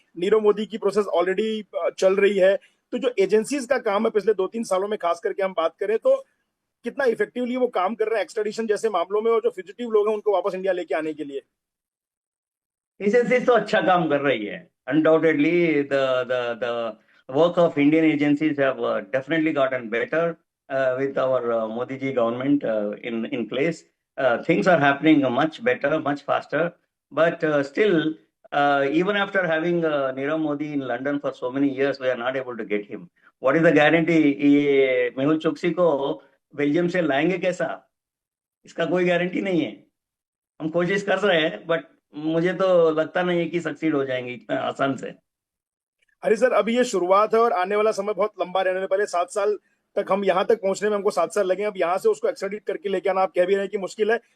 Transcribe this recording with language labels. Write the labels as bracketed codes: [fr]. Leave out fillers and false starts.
[hi] नीरव मोदी की process already चल रही है। तो जो एजेंसीज का काम है पिछले 2-3 सालों में खास करके हम बात करें तो, कितना इफेक्टिवली वो काम कर रहे हैं एक्स्ट्राडिशन जैसे मामलों में, और जो फिजिटिव लोग हैं उनको वापस इंडिया लेके आने के लिए? एजेंसीज तो अच्छा काम कर रही है। [en] Undoubtedly the work of Indian agencies have definitely gotten better with our Modi ji government in place. Things are happening much better, much faster. But still, even after having Nirav Modi in London for so many years, we are not able to get him. What is the guarantee? [hi] ये मेहुल चोकसी को Belgium से लाएंगे कैसा? इसका कोई guarantee नहीं है। हम कोशिश कर रहे हैं, बट मुझे तो लगता नहीं है कि सक्सीड हो जाएंगे इतना आसान से। अरे सर, अभी ये शुरुआत है और आने वाला समय बहुत लंबा रहने वाला। पहले 7 साल तक, हम यहाँ तक पहुंचने में हमको 7 साल लगे, अब यहाँ से उसको एक्स्ट्राडिट करके लेके आना, आप कह भी रहे हैं कि मुश्किल है।